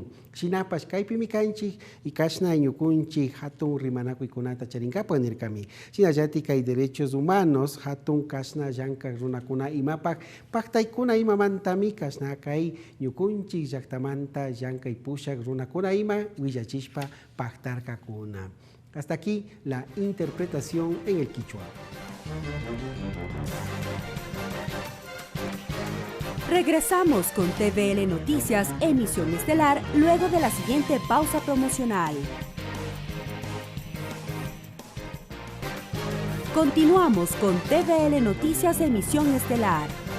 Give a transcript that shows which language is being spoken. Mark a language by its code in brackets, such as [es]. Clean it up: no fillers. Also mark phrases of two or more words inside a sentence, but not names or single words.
[qu] Shinapash kaypimi kanchik y kasna ñukunchik hatun rimanakuykunata charinkapan nirkami. Shinallati kay [es] derechos humanos [qu] hatun kasna llanka runakuna imapak paktaykuna imamantami kasna kay ñukunchik llaktamanta llankay pushak runakuna ima willachishpa paktarkakuna. [es] Hasta aquí la interpretación en el quichua. Regresamos con TVL Noticias, emisión estelar, luego de la siguiente pausa promocional. Continuamos con TVL Noticias, emisión estelar.